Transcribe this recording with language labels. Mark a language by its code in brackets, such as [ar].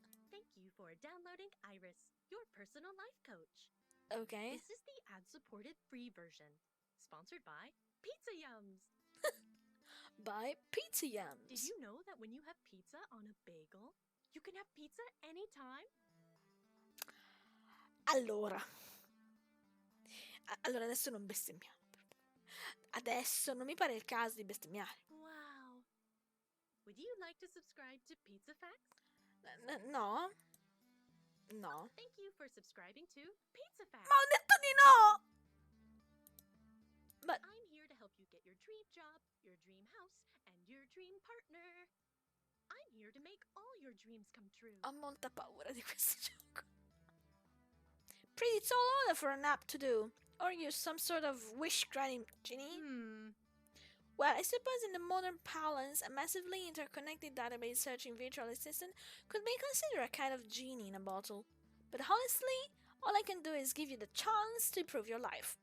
[en] Thank you for downloading Iris, your personal life coach. Okay. This is the ad-supported free version, sponsored by Pizza Yums. By Pizza Yums. Did you know that when you have pizza on a bagel, you can have pizza anytime? [it] Allora, adesso non bestemmiamo. Adesso non mi pare il caso di bestemmiare. [en] Wow. Would you like to subscribe to Pizza Facts? No. No. Thank you for subscribing to Pizza Facts. [it] Ma ho detto di no! [en] But I'm here to help you get your dream job, your dream house, and your dream partner. I'm here to make all your dreams come true. [it] ho molta paura di questo gioco. [en] Pretty tall order for an app to do. Or you're some sort of wish-granting genie? Well, I suppose in the modern parlance, a massively interconnected database searching virtual assistant could be considered a kind of genie in a bottle. But honestly, all I can do is give you the chance to improve your life.